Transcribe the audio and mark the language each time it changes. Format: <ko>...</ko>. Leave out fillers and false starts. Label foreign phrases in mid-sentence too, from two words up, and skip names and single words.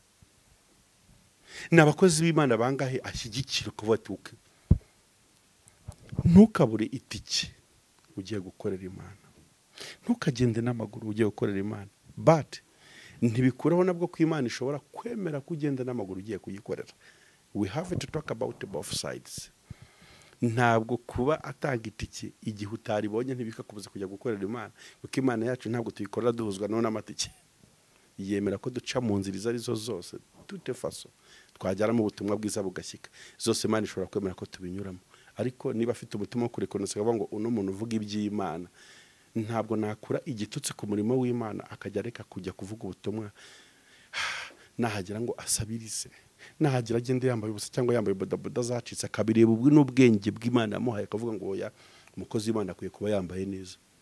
<rw>Ni abakozi b'Imana bangahe ashyigikira kuvuga ati uke ntukabure itike ugiye gukorera Imana, ntukagende n'amaguru ugiye gukorera Imana. But ntibikuraho nabwo ko Imana ishobora kwemera kugenda n'amaguru ugiye kuyikorera.</rw> <en>We have to talk about both sides.</en> <rw>Ntabwo kuba atanga itike igihe utaribonye ntibikakubuza kujya gukorera Imana, kuko Imana yacu ntabwo tuyikorera duhuzwa n'amatike. Yemera ko duca mu nzira izo arizo zose,</rw> <fr>toute façon</fr> <rw>twajyana mu butumwa bwiza bugashyika, zose Imana ishobora kwemera ko tubinyuramo. Ariko niba afite umutima wo kurekonesa akavuga ngo uno muntu uvuga iby'Imana, ntabwo nakura igitutsi ku murimo w'Imana akajya reka kujya kuvuga ubutumwa, nahagira ngo asabirize, nahagira agende yambaye ubusa cyangwa yambaye bodaboda zacitse, akabireba ubwo n'ubwenge bw'Imana yamuhaye akavuga ngo oya, umukozi w'Imana akwiye kuba yambaye neza.</rw>